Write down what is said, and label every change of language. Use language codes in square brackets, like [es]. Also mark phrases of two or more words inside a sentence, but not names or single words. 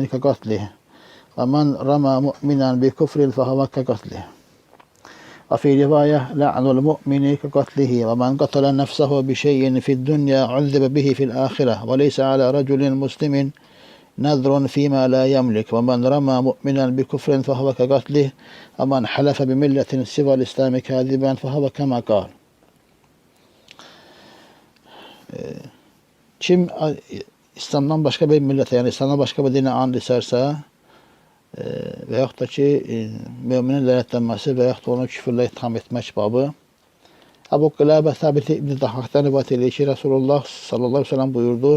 [ar] كقتله ومن رمى مؤمنا بكفر فهو كقتله وفي رواية لعن المؤمن كقتله ومن قتل نفسه بشيء في الدنيا عذب به في الآخرة وليس على رجل مسلم نذر فيما لا يملك ومن رمى مؤمنا بكفر فهو كقتله ومن حلف بملة سوى الإسلام كاذبا فهو كما قال. [tr] Kim İslam'dan başka bir millete, yani İslam'dan başka bir dine and içerse veyahut da ki [az] müminin lənətlənməsi veyahut da onu küfürlə itham etmək babı. [tr] Əbu Qilabə Səbit İbn Dahhak'tan rivayet edilir ki, Resulullah [ar] صلى الله عليه وسلم [tr] buyurdu.